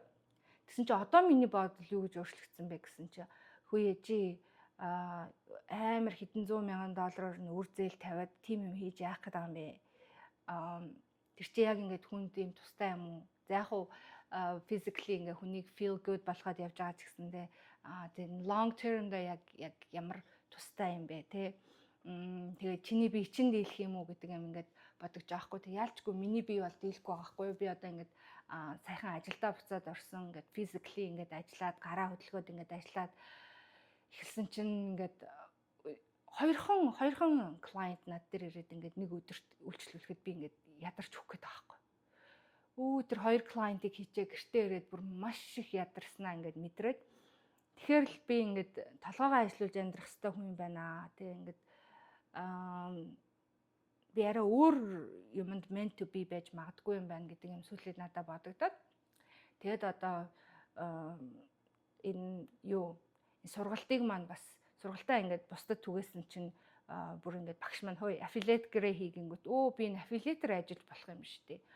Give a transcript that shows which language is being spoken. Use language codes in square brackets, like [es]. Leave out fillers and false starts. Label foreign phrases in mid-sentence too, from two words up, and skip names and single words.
[mn] Тэгсэн чи одоо миний бодол юу гэж өөрчлөгдсөн бэ гэсэн чи хөөе чи амар хэдэн 100 мянган доллараар нь үр зээл тавиад тим юм хийж яах гэдэг юм бэ? Тэр чи яг ингээд хүнд юм тустай юм уу? За яг хуу physically ингээ хүнийг [en] feel good [mn] болгоод явж байгаа ч гэсэндээ тэр [en] long term [mn] да яг ямар тустай юм бэ те. Тэгээд чиний бие чинь дийлэх юм уу гэдэг юм ингээд бодож байгаа хгүй. Тэг яалчгүй миний бие бол дийлэхгүй байгаа хгүй. Би одоо ингээд сайхан ажилдаа буцаад орсон ингээд physically ингээд ажиллаад гараа хөдөлгөөд ингээд ажиллаад эхэлсэн чинь ингээд хоёрхан клиент над дээр ирээд ингээд нэг өдөрт үйлчлүүлэхэд би ингээд ядарч өгөх гээд байгаа хгүй. Тэр хоёр клиентыг хийчээ гэртээ ирээд бүр маш их ядарснаа ингээд мэдрээд тэгэхээр л би ингээд толгоогоо ажиллуулж амьдрах хэрэгтэй хүн байна. Тэгээ ингээд би арай өөр юмд [en] meant to be [mn] байж магадгүй юм байна гэдэг юм сүүлийн надад бодогдоод тэгээд одоо энэ сургалтыг маань бас сургалтаа ингээд бусдад түгээсэн чинь бүр ингээд багш маань хөөе affiliate гэрээ хийгэнгүүт би энэ affiliate-ээр ажиллаж болох юм шүү дээ.